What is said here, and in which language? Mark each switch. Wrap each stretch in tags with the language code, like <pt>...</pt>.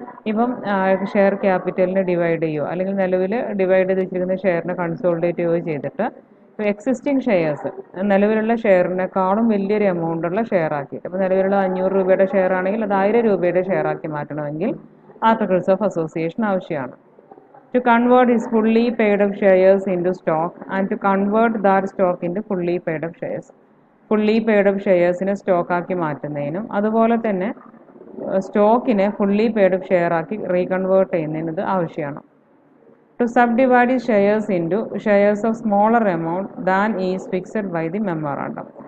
<ml>ഇപ്പം share ക്യാപിറ്റലിനെ divide ചെയ്യുകയോ അല്ലെങ്കിൽ നിലവിൽ ഡിവൈഡ് ചെയ്ത് വെച്ചിരിക്കുന്ന ഷെയറിനെ കൺസോളിഡേറ്റ് ചെയ്യുകയോ ചെയ്തിട്ട് ഇപ്പോൾ എക്സിസ്റ്റിംഗ് ഷെയർസ് നിലവിലുള്ള ഷെയറിനേക്കാളും വലിയൊരു എമൗണ്ട് ഉള്ള ഷെയർ ആക്കിയിട്ട്, ഇപ്പോൾ നിലവിലുള്ള 500 രൂപയുടെ ഷെയർ ആണെങ്കിൽ അത് 1000 രൂപയുടെ ഷെയർ ആക്കി മാറ്റണമെങ്കിൽ ആർട്ടിക്കിൾസ് ഓഫ് അസോസിയേഷൻ ആവശ്യമാണ്.</ml> <en>To convert his fully paid up shares into stock and to convert that stock into fully paid up shares.</en> <ml>Fully paid up ഷെയർസിനെ സ്റ്റോക്കാക്കി മാറ്റുന്നതിനും അതുപോലെ തന്നെ സ്റ്റോക്കിനെ ഫുള്ളി പെയ്ഡ് അപ്പ് ഷെയർ ആക്കി റീകൺവേർട്ട് ചെയ്യുന്നതിന് ഇത് ആവശ്യമാണ്.</ml> <en>To subdivide shares into shares of smaller amount than is fixed by the memorandum.</en>